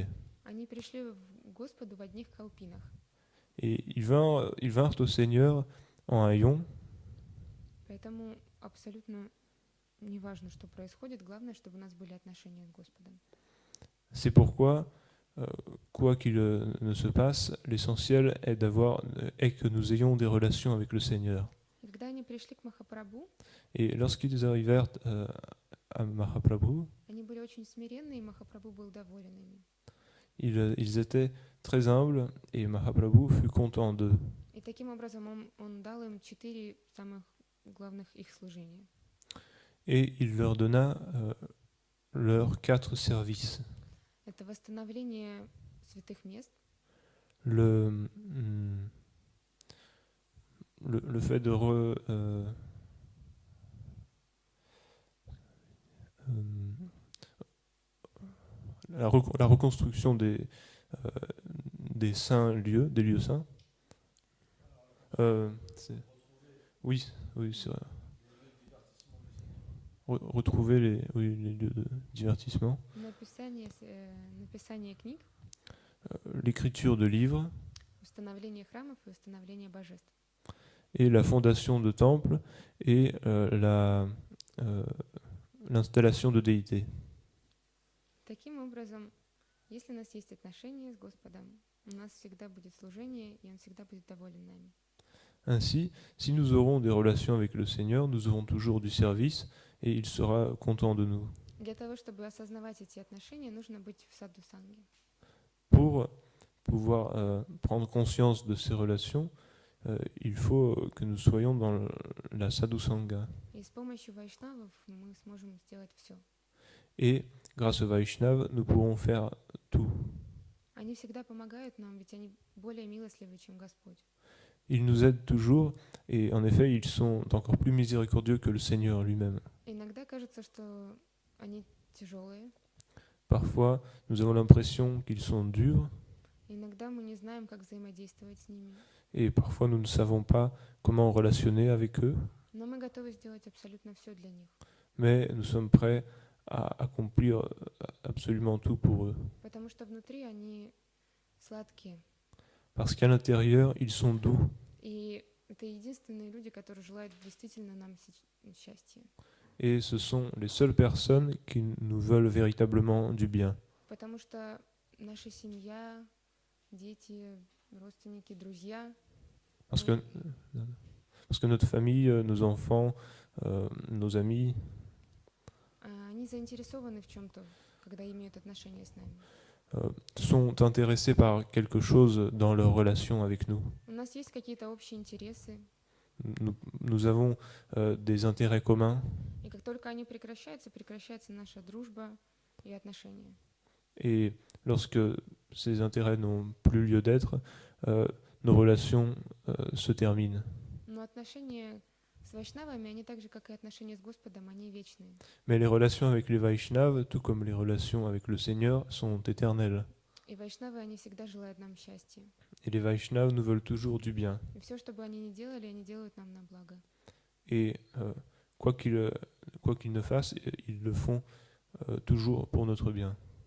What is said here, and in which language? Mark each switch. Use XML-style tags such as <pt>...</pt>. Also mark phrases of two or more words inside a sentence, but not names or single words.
<ru>Они пришли к Господу в одних калпинах.</ru> <fr>Et ils vinrent au Seigneur en haillons.</fr> <ru>Поэтому абсолютно неважно, что происходит, главное, чтобы у нас были отношения с Господом.</ru> <fr>C'est pourquoi, quoi qu'il ne se passe, l'essentiel est que nous ayons des relations avec le Seigneur.</fr> <ru>И когда они пришли к Махапрабху,</ru> <fr>Et lorsqu'ils arrivèrent à Mahaprabhu,</fr> <ru>они были очень смиренны, и Махапрабху был доволен ими.</ru> <fr>Ils étaient très humbles et Mahaprabhu fut content d'eux.</fr> <ru>И таким образом он дал им 4 самых главных их служения.</ru> <fr>Et il leur donna leurs 4 services.</fr> <ru>Это восстановление святых мест,</ru> <fr>Le fait de la reconstruction des saints lieux, des lieux saints. Oui, oui, c'est vrai. Retrouver les lieux de divertissement.</fr> <ru>написание книг,</ru> <fr>L'écriture de livres</fr> <ru>установление храмов и установление божеств.</ru> <fr>et la fondation de temples et l'installation de déités.</fr> <ru>Таким образом, если у нас есть отношения с Господом, у нас всегда будет служение, и Он всегда будет доволен нами.</ru> <fr>Ainsi, si nous aurons des relations avec le Seigneur, nous aurons toujours du service et il sera content de nous.</fr> <ru>Для того, чтобы осознавать эти отношения, нужно быть в саду санги.</ru> <fr>Pour pouvoir prendre conscience de ces relations, il faut que nous soyons dans la sadhusanga.</fr> <ru>И с помощью вайшнавов мы сможем сделать все.</ru> <fr>Et grâce au Vaishnav, nous pourrons faire tout.</fr> <ru>Они всегда помогают нам, ведь они более милостливы, чем Господь.</ru> <fr>Ils nous aident toujours et en effet, ils sont encore plus miséricordieux que le Seigneur lui-même.</fr> <ru>Иногда кажется, что они тяжелые.</ru> <fr>Parfois, nous avons l'impression qu'ils sont durs</fr> <ru>Иногда мы не знаем, как взаимодействовать с ними.</ru> <fr>et parfois nous ne savons pas comment relationner avec eux,</fr> <ru>Но мы готовы сделать абсолютно все для них.</ru> <fr>mais nous sommes prêts à accomplir absolument tout pour eux.</fr> <ru>Потому что внутри они сладкие.</ru> <fr>Parce qu'à l'intérieur, ils sont doux.</fr> <ru>И это единственные люди, которые желают действительно нам счастья.</ru> <fr>Et ce sont les seules personnes qui nous veulent véritablement du bien.</fr> <ru>Потому что наша семья, дети, родственники, друзья,</ru> <fr>Parce que notre famille, nos enfants, nos amis,</fr> <ru>они заинтересованы в чем-то, когда имеют отношения с нами.</ru> <fr>sont intéressés par quelque chose dans leur relation avec nous.</fr> <ru>У нас есть какие-то общие интересы,</ru> <fr>Nous avons des intérêts communs</fr> <ru>и как только они прекращаются, прекращается наша дружба и отношения.</ru> <fr>et lorsque ces intérêts n'ont plus lieu d'être, nos relations se terminent.</fr> <ru>Но отношения с вайшнавами, они так же, как и отношения с Господом, они вечные.</ru> <fr>Mais les relations avec les Vaishnavas, tout comme les relations avec le Seigneur, sont éternelles.</fr> <ru>И вайшнавы, они всегда желают нам счастья.</ru> <fr>Et les Vaishnavas nous veulent toujours du bien.</fr> <ru>И все, что бы они ни делали, они делают нам на благо.</ru> <fr>Et quoi qu'ils ne fassent, ils le font toujours pour notre bien.</fr>